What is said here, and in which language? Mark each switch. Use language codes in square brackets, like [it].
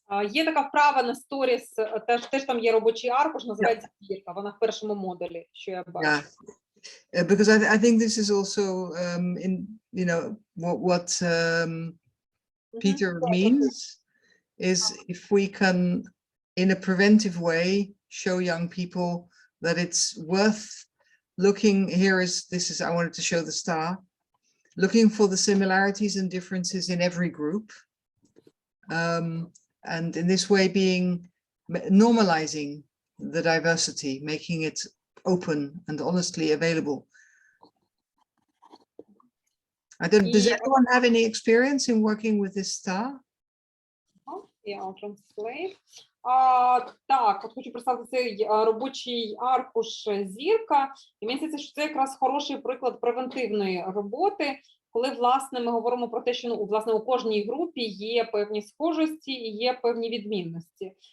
[uk] Є така вправа на сторіс, теж там є робочий аркуш, називається зірка, вона в першому модулі, що я бачу. [en] Yeah. Because I think this is also in, you know, what Peter means is if we can, in a preventive way, show young people that it's worth looking. I wanted to show the star, looking for the similarities and differences in every group. And in this way normalizing the diversity, making it open and honestly available. Does anyone have any experience in working with this star? Yeah, I'll translate. [uk] Так, от хочу представити цей робочий аркуш зірка. І мені здається, що це якраз хороший приклад превентивної роботи, коли, власне, ми говоримо про те, що власне, у кожній групі є певні схожості і є певні відмінності.